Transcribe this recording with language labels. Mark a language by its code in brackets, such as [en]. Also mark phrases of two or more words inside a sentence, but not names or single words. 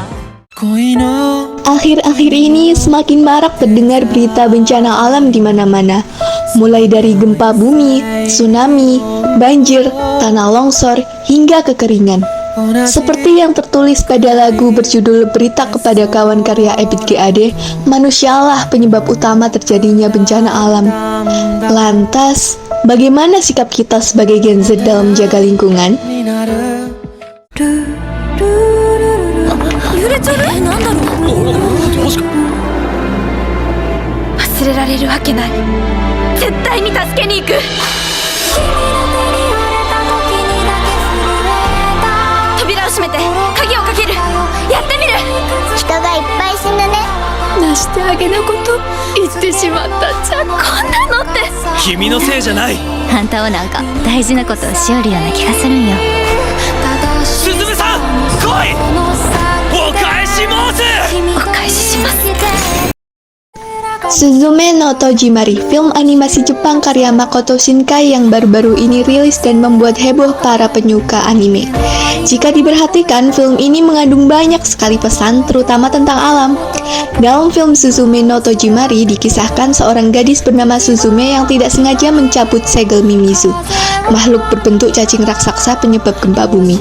[id] Akhir-akhir ini semakin marak terdengar berita bencana alam di mana-mana, mulai dari gempa bumi, tsunami, banjir, tanah longsor, hingga kekeringan. Seperti yang tertulis pada lagu berjudul Berita Kepada Kawan karya Ebit GAD, manusialah penyebab utama terjadinya bencana alam. Lantas, bagaimana sikap kita sebagai Gen Z dalam menjaga lingkungan? [ja] 忘れられるわけない絶対に助けに行く扉を閉めて鍵をかけるやってみる人がいっぱい死ぬね。なしてあげなこと言ってしまったじゃんこんなのって君のせいじゃない。あんたはなんか大事なことをしおるような気がするんよ。すずめさん、来い。お返し申す。お返しします [id] Suzume no Tojimari, film animasi Jepang karya Makoto Shinkai yang baru-baru ini rilis dan membuat heboh para penyuka anime. Jika diperhatikan, film ini mengandung banyak sekali pesan, terutama tentang alam. Dalam film Suzume no Tojimari, dikisahkan seorang gadis bernama Suzume yang tidak sengaja mencabut segel Mimizu, makhluk berbentuk cacing raksasa penyebab gempa bumi.